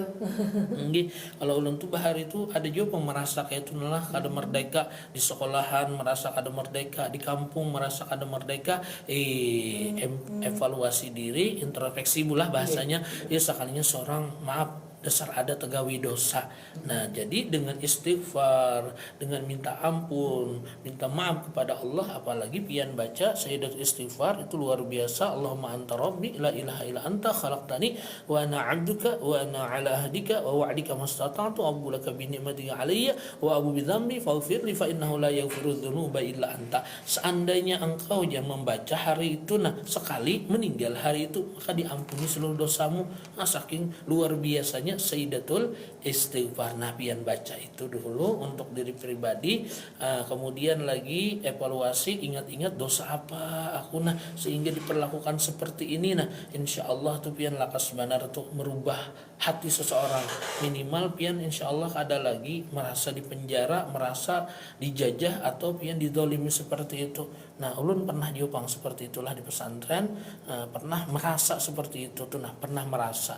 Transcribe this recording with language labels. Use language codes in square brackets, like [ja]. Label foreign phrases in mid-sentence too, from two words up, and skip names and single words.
[bjn] Kalau ulun tuh bahari itu ada juga merasa kayak itu lah kada merdeka di sekolahan merasa kada merdeka di kampung merasa kada merdeka evaluasi diri introspeksi bulah bahasanya ya sekalinya seorang maaf dasar ada tegawi dosa. Nah, jadi dengan istighfar, dengan minta ampun, minta maaf kepada Allah, apalagi pian baca [ar] سيدة استغفار [bjn] itu luar biasa. [ar] اللهم أنت ربي لا إله إلا أنت خلقتني وأنا عبدك وأنا على عهدك ووعدك ما استطعت أبوء لك بنعمتك علي وأبوء بذنبي فاغفر لي فإنه لا يغفر الذنوب إلا أنت. [bjn] Seandainya engkau yang membaca hari itu sekali meninggal hari itu, maka diampuni seluruh dosamu. Saking luar biasanya [ar] سيدة الاستغفار. [bjn] Pian baca itu dulu untuk diri pribadi, kemudian lagi evaluasi, ingat-ingat dosa apa aku sehingga diperlakukan seperti ini. [ar] إن شاء الله [bjn] tuh pian lakas benar tuh merubah hati seseorang. Minimal pian [ar] إن شاء الله [bjn] ada lagi merasa dipenjara, merasa dijajah, atau pian didolimi seperti itu. Ulun pernah diupang seperti itulah di pesantren, pernah merasa seperti itu tuh, pernah merasa.